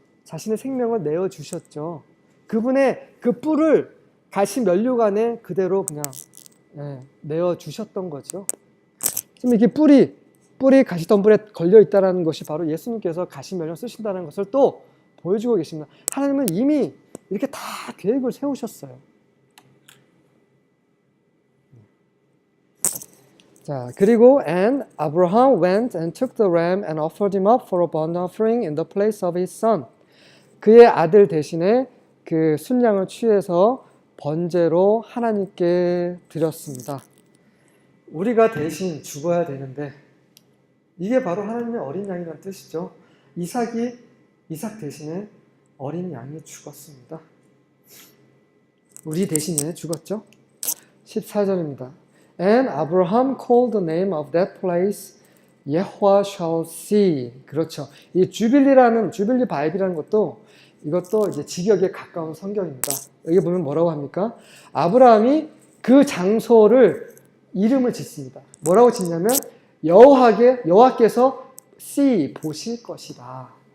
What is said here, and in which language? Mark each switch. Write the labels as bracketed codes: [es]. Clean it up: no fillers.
[ko] 자신의 생명을 내어주셨죠. 그분의 그 뿔을 가시 면류관에 그대로 그냥 내어주셨던 거죠. 지금 이렇게 뿔이 가시덤불에 걸려 있다는 것이 바로 예수님께서 가시 면류 쓰신다는 것을 또 보여주고 계십니다. 하나님은 이미 이렇게 다 계획을 세우셨어요. 자, 그리고 [en] and Abraham went and took the ram and offered him up for a burnt offering in the place of his son. [ko] 그의 아들 대신에 그 순양을 취해서 번제로 하나님께 드렸습니다. 우리가 대신 죽어야 되는데 이게 바로 하나님의 어린 양이라는 뜻이죠. 이삭 대신에 어린 양이 죽었습니다. 우리 대신에 죽었죠. 14절입니다. [en] And Abraham called the name of that place Yahweh shall see. [ko] 그렇죠. 이 주빌리 바이블이라는 이것도 이제 직역에 가까운 성경입니다. 여기 보면 뭐라고 합니까? 아브라함이 그 장소를 이름을 짓습니다. 뭐라고 짓냐면 여호와께서 see 보실 것이다.